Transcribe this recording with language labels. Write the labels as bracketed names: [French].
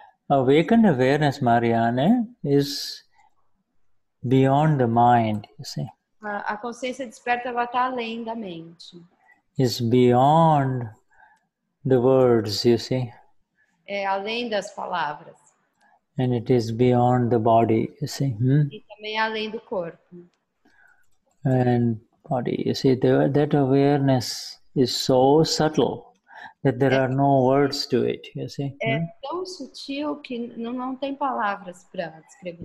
[English] awakened awareness, Marianne, is beyond the mind, you see. [Portuguese] A consciência desperta, ela está além da mente. [English] Is beyond the words, you see. [Portuguese] É além das palavras. [English] And it is beyond the body, you see. [Portuguese] E também além do corpo. [English] And body, you see, that awareness is so subtle that there are no words to it, you see. [Portuguese] É tão sutil que não tem palavras para descrever.